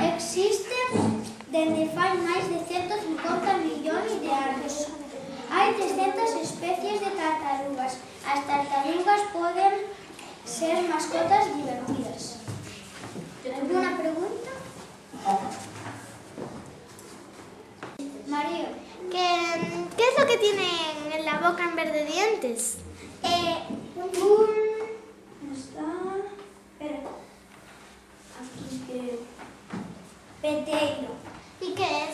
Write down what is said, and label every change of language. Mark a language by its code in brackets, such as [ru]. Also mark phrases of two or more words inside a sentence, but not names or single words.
[gl] Existen dende fai máis de 150 millóns de anos. Hai 300 especies de tartarugas. As tartarugas poden ser mascotas divertidas. [es] ¿Alguna pregunta? Mario. ¿Qué es lo que tienen en la boca en vez de dientes? Aquí creo. [gl] Peteiro. [es] ¿Y qué es?